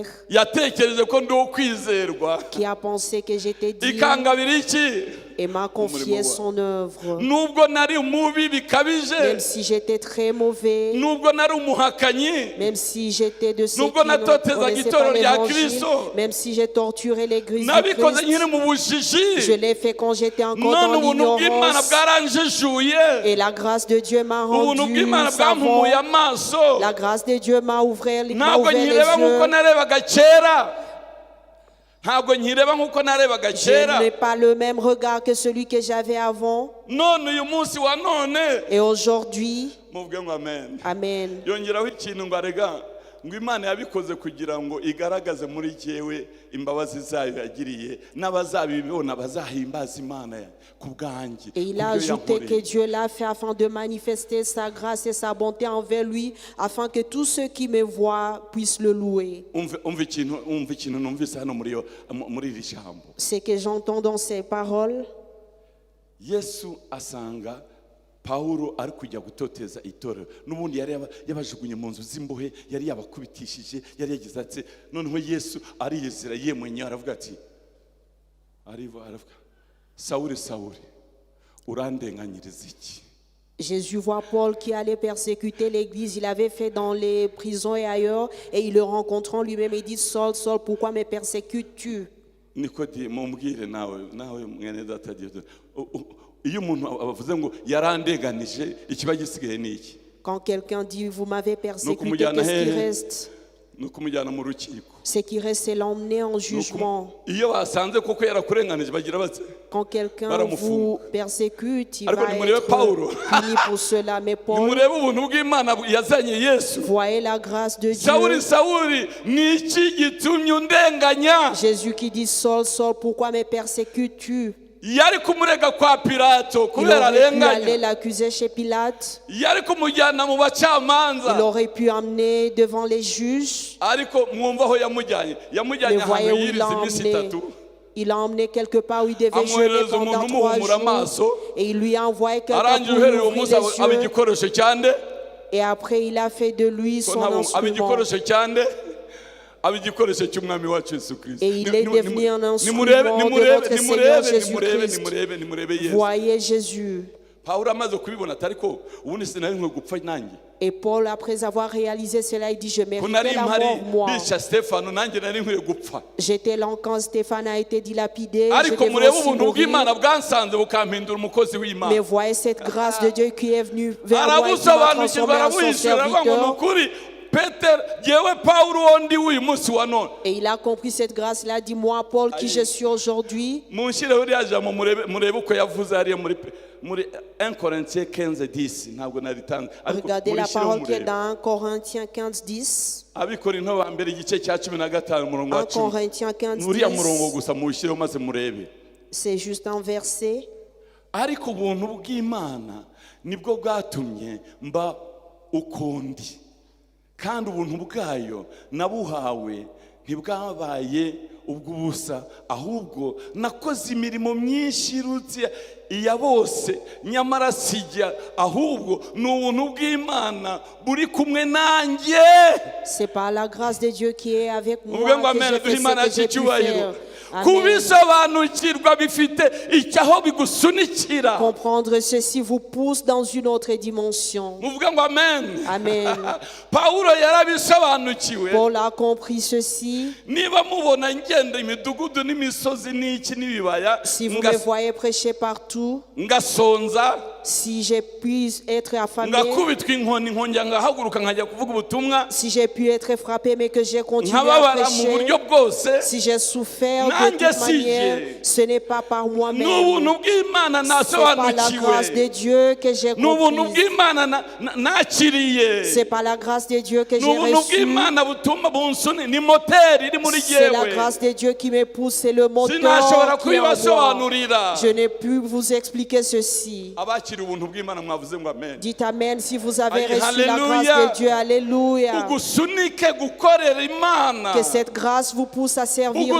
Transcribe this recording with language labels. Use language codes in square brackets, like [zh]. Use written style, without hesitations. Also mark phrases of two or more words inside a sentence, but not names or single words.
[rw] Yatekereje ko ndi uwo kwizerwa, [fr] qui a pensé que j'étais digne [rw] ikangabira iki? [fr] et m'a confié son œuvre. [rw] Nubwo nari mubi bikabije, [fr] Même si j'étais très mauvais, [rw] nubwo nari umuhakanyi, [fr] même si j'étais de ceux qui [rw] nubwo [fr] ne [rw] natotezaga [fr] connaissaient [rw] itorero [fr] pas [rw] rya [fr] l'évangile, [rw] Kristo, [fr] même si j'ai torturé l'église du [rw] nabikoze [fr] Christ, [rw] nkiri mu bujiji. [fr] je l'ai fait quand j'étais encore [rw] None [fr] dans [rw] ubuntu bw'Imana [fr] l'ignorance. [rw] bwaranjijuye, [fr] Et la grâce de Dieu m'a [rw] ubuntu [fr] rendu [rw] bw'Imana [fr] savant. [rw] bwampumuye amaso. [fr] La grâce de Dieu m'a ouvert les [rw] Ntabwo nkireba nk'uko [fr] yeux. [rw] narebaga kera, ntabwo nkireba nk'uko narebaga [fr] Je [rw] kera. [fr] n'ai pas le même regard que celui que j'avais avant. [rw] None uyu munsi wa none, [fr] Et aujourd'hui, [rw] muvuge ngo amen. [fr] amen. [rw] Yongeraho ikintu ngo arega ngo Imana yabikoze kugira ngo igaragaze muri jyewe imbabazi zayo yagiriye, n'abazabibona bazahimbaza Imana ku bwanjye. [fr] Et il a ajouté que Dieu l'a fait afin de manifester sa grâce et sa bonté envers lui, afin que tous ceux qui me voient puissent le louer. [rw] umva ikintu numvise hano muri iri jambo. [fr] Ce que j'entends dans ces paroles, [rw] Yesu asanga Pawulo ari kujya gutoteza itorero, n'ubundi yari yabajugunye mu nzu z'imbohe, yari yabakubitishije, yari yagize ati noneho Yesu ariyizira yemwenye aravuga ati aravuga Sawuli Sawuli urandenganyiriza iki? [fr] Jésus voit Paul qui allait persécuter l'église. Il avait fait dans les prisons et ailleurs, et il le rencontrant lui-même, il dit, Saul, Saul, pourquoi me persécutes-tu? [rw] Nikodi mumbwire nawe mwene data Dieu, iyo umuntu avuze ngo yarandeganije ikiba gisigaye ni iki? [fr] Quand quelqu'un dit, vous m'avez persécuté, [rw] Nukumujyana [fr] qu'est-ce qui [rw] hehe? [fr] reste? [rw] Nukumujyana mu rukiko. [fr] Ce qui reste, c'est l'emmener en jugement. [rw] Iyo basanze koko yarakurenganije bagira bati [fr] Quand quelqu'un [rw] baramufunga. [fr] vous persécute, il [rw] Ariko [fr] va [rw] nimurebe Pawulo. [fr] être puni pour cela. Mais Paul, [rw] nimurebe ubuntu bw'Imana yazanye Yesu. [fr] voyez la grâce de Dieu. [rw] Sawuli Sawuli ni iki gitumye undenganya? [fr] Jésus qui dit, Saul, Saul, pourquoi me persécutes-tu? [rw] Yari kumurega kwa Pilato [fr] Il [rw] kubera [fr] aurait pu aller [rw] arenganya, [fr] l'accuser chez Pilate. [rw] yari kumujyana mu [fr] Il [rw] bacamanza, [fr] aurait pu amener devant les juges. [rw] ariko mwumva aho yamujyanye [fr] Mais voyez [rw] ahantu [fr] où il [rw] yiriza [fr] l'a [rw] iminsi [fr] emmené. [rw] itatu, [fr] Il l'a emmené quelque part où il devait jeûner [rw] amwoherereza [fr] pendant [rw] umuntu [fr] 3 [rw] umuhumura [fr] jours. [rw] amaso, [fr] Et il lui a envoyé quelqu'un [rw] arangije [fr] pour [rw] uhereye [fr] lui [rw] uwo [fr] ouvrir [rw] munsi aba [fr] les yeux. [rw] igikoresho cyande, [fr] Et après, il a fait de lui [rw] ko [fr] son [rw] aba [fr] instrument. [rw] igikoresho cyande, aba igikoresho cy'umwami wacu Yesu Kristo. [fr] Et il est devenu un instrument de notre Seigneur Jésus-Christ. [rw] nimurebe Yesu. [fr] Voyez Jésus. [rw] Pawulo amaze kubibona ati ariko ubundi sinari nkwiye gupfa nanjye, [fr] Et Paul, après avoir réalisé cela, il dit, je [rw] ko [fr] méritais [rw] nari [fr] la [rw] mpari [fr] mort, moi. [rw] bica Stefano nanjye nari nkwiye gupfa, [fr] J'étais là quand Stéphane a été dilapidé. Je [rw] ariko [fr] devais [rw] murebe [fr] aussi [rw] ubuntu bw'Imana [fr] mourir. [rw] bwansanze bukampindura umukozi [fr] Mais [rw] w'Imana. [fr] voyez cette grâce de Dieu qui est venue vers moi et qui m'a [rw] arabusobanukirwa [fr] transformé en son [rw] aramuhishura aravuga ngo ni [fr] serviteur. [rw] ukuri Petero yewe Pawulo wondi w'uyu munsi wa none. [fr] Et il a compris cette grâce. Il a dit, moi, Paul, qui je suis aujourd'hui. [rw] Munshireho iriya jambo murebe uko yavuze hariya muri 1 Corinthiens 15:10, ntabwo naritanze ariko [fr] Regardez la [rw] murishireho [fr] parole qui est [rw] murebe. [fr] dans 1 Corinthiens 15, 10. [rw] Abikorinto ba mbere igice cya 15 umurongo wa [fr] 1 [rw] 10. [fr] Corinthiens 15, [rw] Nuriya murongo [fr] 10. [rw] gusa muwushyireho maze murebe. [fr] C'est juste un verset. [rw] Ariko ubuntu bw'Imana nibwo bwatumye mba ukundi, kandi ubuntu bwayo nabuhawe ntibwabaye ubw'ubusa, ahubwo nakoze imirimo myinshi irutse iya bose, nyamara sijya, ahubwo ni ubuntu bw'Imana buri kumwe nanjye. [fr] C'est par la grâce de Dieu qui est avec moi [rw] Uvuge ngo [fr] que [rw] amen, [fr] j'ai fait [rw] Imana [fr] ce que j'ai pu [rw] cy'icyubahiro. [fr] faire. Amen. [rw] Kubisobanukirwa bifite icyaho bigusunikira. [fr] Comprendre ceci vous pousse dans une autre dimension. [rw] Muvuge ngo amen. [fr] Amen. [rw] Pawulo yarabisobanukiwe. [fr] Paul a compris ceci. [rw] Niba mubona ngenda imidugudu n'imisozi n'iki n'ibibaya, [fr] Si vous me voyez prêcher partout, [rw] ngasonza, [fr] si j'ai pu être affamé, [rw] ngakubitwa inkoni nkongera ngahaguruka nkajya kuvuga ubutumwa, [fr] si j'ai pu être frappé mais que j'ai continué à [rw] nkababara mu buryo [fr] prêcher, [rw] bwose, [fr] si j'ai souffert de [rw] nanjye [fr] toute [rw] si [fr] manière, [rw] jye. [fr] ce n'est pas par [rw] ni [fr] moi-même. [rw] ubuntu bw'Imana [fr] C'est par la grâce [rw] nasobanukiwe, [fr] de Dieu que j'ai [rw] ni ubuntu [fr] compris. [rw] bw'Imana nakiriye, [fr] C'est par la grâce de Dieu que [rw] ni [fr] j'ai [rw] ubuntu [fr] reçu. [rw] bw'Imana butuma bunsuni, ni moteri iri muri [fr] C'est la [rw] jyewe, [fr] grâce de Dieu qui me pousse, c'est le [rw] sinashobora [fr] moteur qui est en moi. [rw] kubibasobanurira. [fr] Je n'ai pu vous expliquer ceci. [rw] Abakiriye abakiriye ubuntu bw'Imana mwavuze ngo amen. [fr] Dites Amen si vous avez Aïe, reçu la alléluia. grâce de Dieu. Alléluia. [rw] Ugusunike gukorera Imana. [fr] Que cette grâce vous pousse à servir Dieu.